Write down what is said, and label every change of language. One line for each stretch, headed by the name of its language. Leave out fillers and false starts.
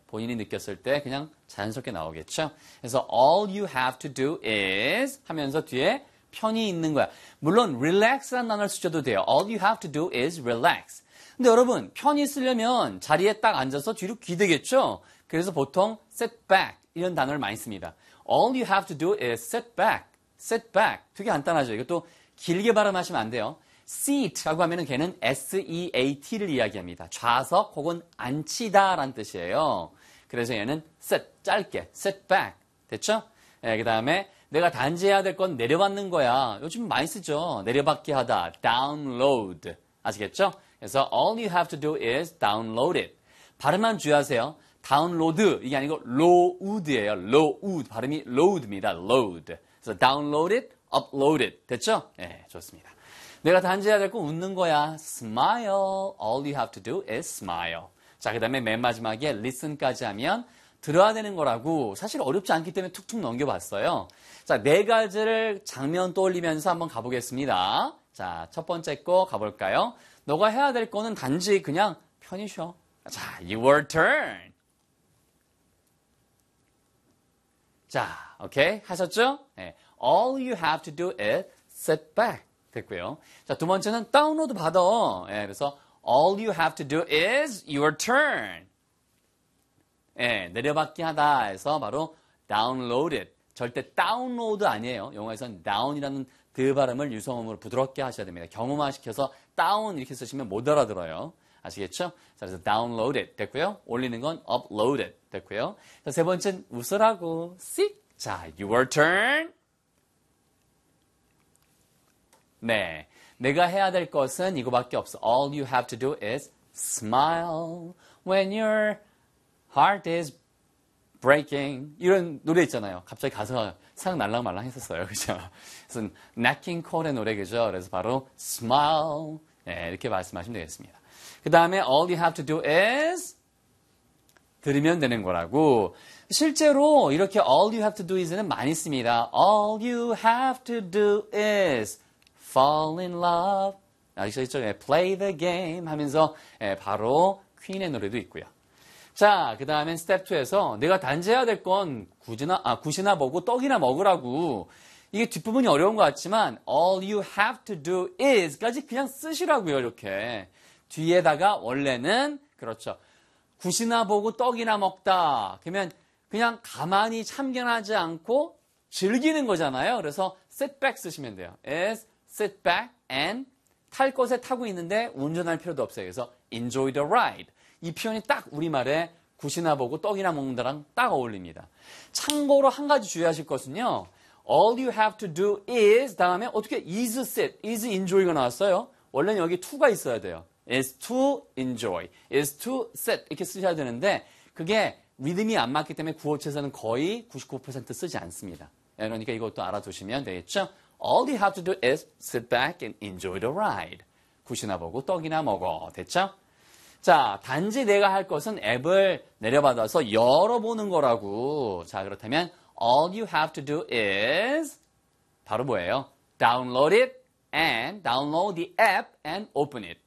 Korean: 본인이 느꼈을 때 그냥 자연스럽게 나오겠죠? 그래서
English: all you have to do is
Korean: 하면서 뒤에 편히 있는 거야. 물론 relax라는 단어를 쓰셔도 돼요.
English: All you have to do is relax.
Korean: 근데 여러분, 편히 쓰려면 자리에 딱 앉아서 뒤로 기대겠죠? 그래서 보통
English: sit back
Korean: 이런 단어를 많이 씁니다.
English: All you have to do is sit back. Sit back.
Korean: 되게 간단하죠? 이것도 길게 발음하시면 안 돼요. Seat라고 하면은 걔는 S-E-A-T를 이야기합니다. 좌석 혹은 앉히다 라는 뜻이에요. 그래서 얘는 sit, 짧게,
English: sit back.
Korean: 됐죠? 네, 그 다음에 내가 단지 해야 될 건 내려받는 거야. 요즘 많이 쓰죠. 내려받게 하다, download. 아시겠죠?
English: 그래서 all you have to do is download it.
Korean: 발음만 주의하세요. 다운로드 이게 아니고 로우드예요. 로우드 발음이 로우드입니다. 로우드. 그래서
English: download it, upload it.
Korean: 됐죠? 네, 좋습니다. 내가 단지 해야 될 건 웃는 거야.
English: Smile. All you have to do is smile.
Korean: 자, 그 다음에 맨 마지막에 listen까지 하면 들어야 되는 거라고 사실 어렵지 않기 때문에 툭툭 넘겨봤어요. 자, 네 가지를 장면 떠올리면서 한번 가보겠습니다. 자, 첫 번째 거 가볼까요? 너가 해야 될 거는 단지 그냥 편히 쉬어.
English: 자, your turn.
Korean: 자, 오케이 하셨죠? 네.
English: All you have to do is sit back.
Korean: 됐고요. 자, 두 번째는 다운로드 받아.
English: 예, 그래서 all you have to do is your turn.
Korean: 예, 내려받기 하다 해서 바로 download it. 절대 다운로드 아니에요. 영어에서는 down이라는 드 발음을 유성음으로 부드럽게 하셔야 됩니다. 경험화시켜서 down 이렇게 쓰시면 못 알아들어요. 아시겠죠? 자, 그래서
English: download it
Korean: 됐고요. 올리는 건
English: upload it
Korean: 됐고요. 자, 세 번째는 웃으라고.
English: See?
Korean: 자,
English: your turn.
Korean: 네, 내가 해야 될 것은 이거밖에 없어.
English: All you have to do is smile when your heart is breaking.
Korean: 이런 노래 있잖아요. 갑자기 가서 생각날랑말랑 했었어요. 그죠? 그래서 Nat King Cole의 노래, 그죠? 그래서 바로 smile. 네, 이렇게 말씀하시면 되겠습니다. 그 다음에
English: all you have to do is
Korean: 들으면 되는 거라고. 실제로 이렇게
English: all you have to do is
Korean: 는 많이 씁니다.
English: All you have to do is Fall in love.
Korean: 아시겠죠?
English: Play the game
Korean: 하면서 바로 퀸의 노래도 있고요. 자, 그 다음엔 스텝 2에서 내가 단지해야 될 건 굿이나 보고 떡이나 먹으라고. 이게 뒷부분이 어려운 것 같지만
English: All you have to do is
Korean: 까지 그냥 쓰시라고요. 이렇게 뒤에다가 원래는 그렇죠. 굿이나 보고 떡이나 먹다. 그러면 그냥 가만히 참견하지 않고 즐기는 거잖아요. 그래서
English: sit back
Korean: 쓰시면 돼요.
English: Is Sit back and
Korean: 탈 것에 타고 있는데 운전할 필요도 없어요.
English: 그래서 enjoy the ride.
Korean: 이 표현이 딱 우리말에 굿이나 보고 떡이나 먹는다랑 딱 어울립니다. 참고로 한 가지 주의하실 것은요.
English: All you have to do is
Korean: 다음에 어떻게 is sit, is enjoy가 나왔어요. 원래는 여기 to가 있어야 돼요.
English: is to enjoy, is to sit
Korean: 이렇게 쓰셔야 되는데 그게 리듬이 안 맞기 때문에 구어체에서는 거의 99% 쓰지 않습니다. 그러니까 이것도 알아두시면 되겠죠.
English: All you have to do is sit back and enjoy the ride.
Korean: 굿이나 보고 떡이나 먹어. 됐죠? 자, 단지 내가 할 것은 앱을 내려받아서 열어보는 거라고. 자, 그렇다면
English: All you have to do is
Korean: 바로 뭐예요?
English: Download it and download the app and open it.